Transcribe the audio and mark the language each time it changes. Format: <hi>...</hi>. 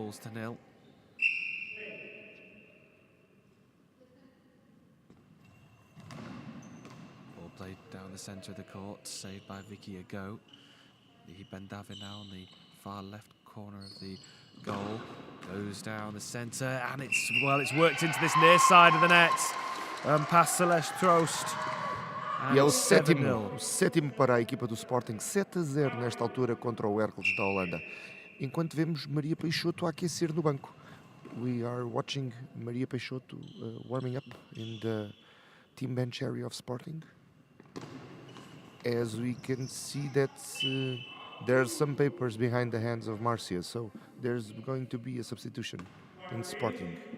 <en>Ball played down the centre of the court, saved by Vicky Ago. Lihi Ben David now on the far left corner of the goal. Goes down the centre, and it's worked into this near side of the net. Past Celeste Troost.</en> <pt>E é o sétimo para a equipa do Sporting, 7-0 nesta altura contra o Hércules da Holanda. Enquanto vemos Maria Peixoto a aquecer no banco.</pt> <en>We are watching Maria Peixoto warming up in the team bench area of Sporting. As we can see that there are some papers behind the hands of Marcia, so there's going to be a substitution in Sporting.</en>